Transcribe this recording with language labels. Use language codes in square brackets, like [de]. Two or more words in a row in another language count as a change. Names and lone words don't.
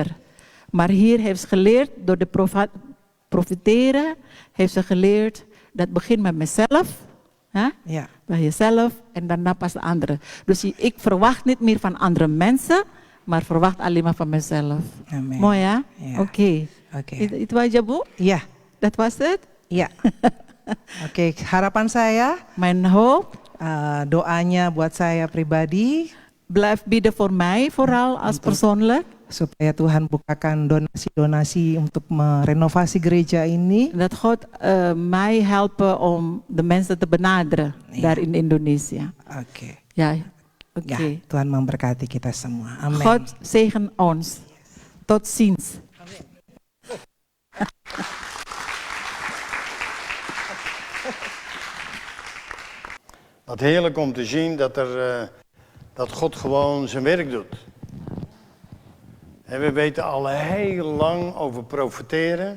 [nl] Maar hier heeft ze geleerd, door de profiteren, heeft ze geleerd, dat begint met mezelf. Hè? Ja. Bij jezelf en daarna pas de anderen. Dus ik verwacht niet meer van andere mensen, maar verwacht alleen maar van mezelf. Amen. Mooi hè? Ja. Oké. [id] Itu aja Bu? Iya. [nl] Dat was het? [id] Iya. Oke, harapan saya, [nl] Mijn hoop, [id] doanya buat saya pribadi, [nl] blijf bidden voor mij, vooral als persoonlijk. [id] supaya Tuhan bukakan donasi-donasi untuk merenovasi gereja ini. [nl] Dat God mij helpen om de mensen te benaderen Ja. daar in Indonesië. Oke. Ja, [id] Ya, [nl] oké. [id] Tuhan memberkati kita semua. Amin. [nl] God zegen ons. Tot ziens. Wat heerlijk om te zien dat God gewoon zijn werk doet. En we weten al heel lang over profiteren.